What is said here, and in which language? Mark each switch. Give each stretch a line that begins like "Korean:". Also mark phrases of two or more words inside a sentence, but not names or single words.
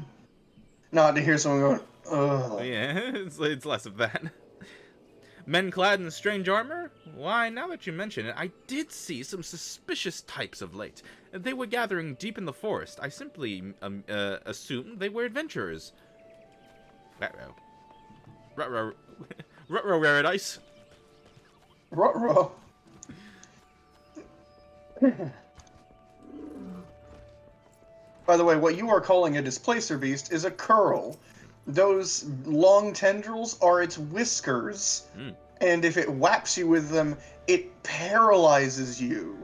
English: Not to hear someone going, ugh. Yeah, it's less of that. Men clad in strange armor? Why, now that you mention it, I did see some suspicious types of late. They were gathering deep in the forest. I simply assumed they were adventurers. Ruh-roh. Ruh-roh. Ruh-roh, Raridice. Ruh-roh. By the way, what you are calling a displacer beast is a curl. Those long tendrils are its whiskers, and if it whaps you with them, it paralyzes you.